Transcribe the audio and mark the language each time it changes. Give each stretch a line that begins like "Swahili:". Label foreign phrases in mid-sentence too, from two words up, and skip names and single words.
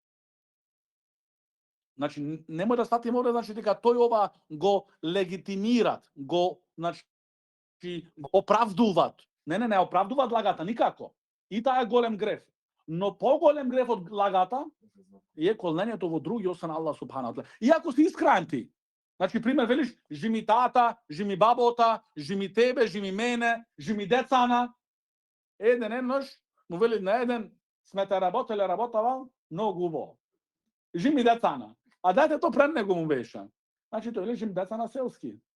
Macedonian: Значи, немој да сватиме овде, значи, дека тој ова го легитимират, значи, го оправдуваат. Не оправдуваат лагата, никако. И таа е голем греф. Но поголем греф од лагата е колнењето во други освен Аллах
Arabic: سبحانه و.
Macedonian: Иако си искрен ти. Значи, пример, велиш, жими тата, жими бабота, жими тебе, жими мене, жими децана. Еден еднош, му вели на еден, сме те работава, многу убаво. Жими децана. А детето пред него му беше. Значи, тој вели, жими деца на селски.